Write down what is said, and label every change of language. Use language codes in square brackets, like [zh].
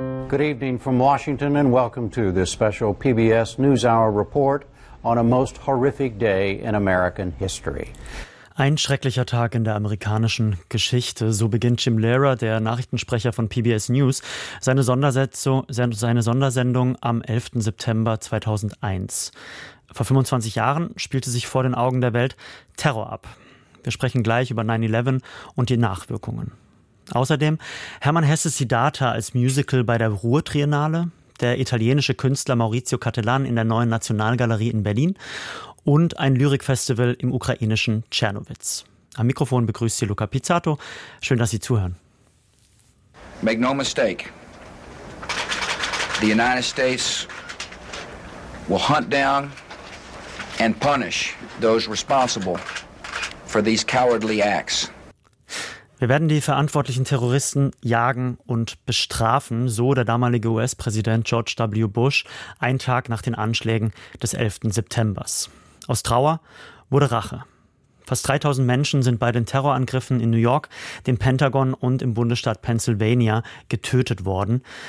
[en] Good evening from Washington and welcome to this special PBS NewsHour report on a most horrific day in American history. [de] Ein schrecklicher Tag in der amerikanischen Geschichte. So beginnt Jim Lehrer, der Nachrichtensprecher von PBS News, seine Sondersendung am 11. September 2001. Vor 25 Jahren spielte sich vor den Augen der Welt Terror ab. Wir sprechen gleich über 9/11 und die Nachwirkungen. Außerdem Hermann Hesses Siddhartha als Musical bei der Ruhr-Triennale, der italienische Künstler Maurizio Cattelan in der Neuen Nationalgalerie in Berlin und ein Lyrikfestival im ukrainischen Tschernowitz. Am Mikrofon begrüßt Sie Luca Pizzato. Schön, dass Sie zuhören. [en] Make no mistake. The United States will hunt down and punish those responsible for these cowardly acts. [de] Wir werden die verantwortlichen Terroristen jagen und bestrafen, so der damalige US-Präsident George W. Bush, einen Tag nach den Anschlägen des 11. September. Aus Trauer wurde Rache. Fast 3000 Menschen sind bei den Terrorangriffen in New York, dem Pentagon und im Bundesstaat Pennsylvania getötet worden.